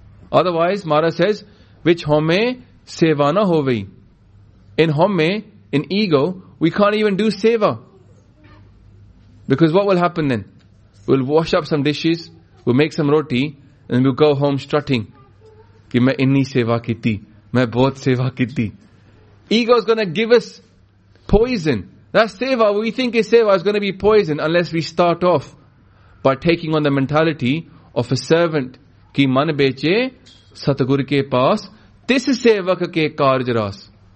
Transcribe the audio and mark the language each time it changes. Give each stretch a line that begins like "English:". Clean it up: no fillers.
English: Otherwise, Maharaj says,
Punjabi: which home seva na hove.
English: In home, in ego, we can't even do seva. Because what will happen then? We'll wash up some dishes, we'll make some roti, and we'll go home strutting.
Punjabi: ਕਿ ਮੈਂ ਇੰਨੀ ਸੇਵਾ ਕੀਤੀ. ਮੈਂ ਬਹੁਤ ਸੇਵਾ ਕੀਤੀ.
English: Ego is going to give us poison. That seva, what we think is seva, is going to be poison unless we start off by taking on the mentality of a servant.
Punjabi: Ki man beche satgur ke paas tis sevak ke karj ras.